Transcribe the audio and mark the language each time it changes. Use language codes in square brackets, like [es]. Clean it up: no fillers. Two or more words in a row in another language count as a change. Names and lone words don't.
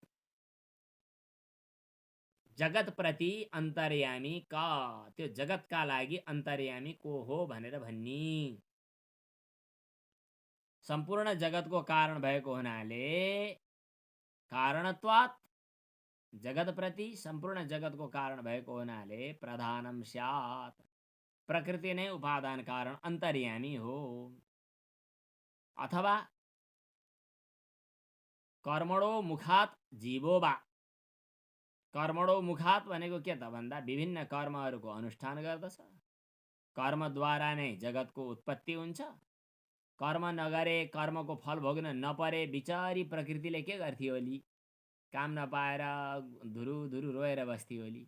[sa] जगत प्रति अन्तर्यामी क, [ne] त्यो जगतका लागि अन्तर्यामी को हो भनेर भन्नी। सम्पूर्ण जगतको कारण भएको हुनाले कारणत्वात्, जगत प्रति सम्पूर्ण जगतको कारण भएको हुनाले [sa] प्रधानम स्यात्, [ne] प्रकृति नै उपादान कारण अन्तर्यामी हो। [sa] अथवा कर्मणो मुखात जीवो वा, कर्मणो मुखात [ne] भनेको के त भन्दा विभिन्न कर्महरूको अनुष्ठान गर्दछ, कर्मद्वारा नै जगतको उत्पत्ति हुन्छ। कर्म नगरे, कर्मको फल भोग्न नपरे बिचारी प्रकृतिले के गर्थी होली, काम नपाएर धुरु धुरु रोएर बस्थी होली।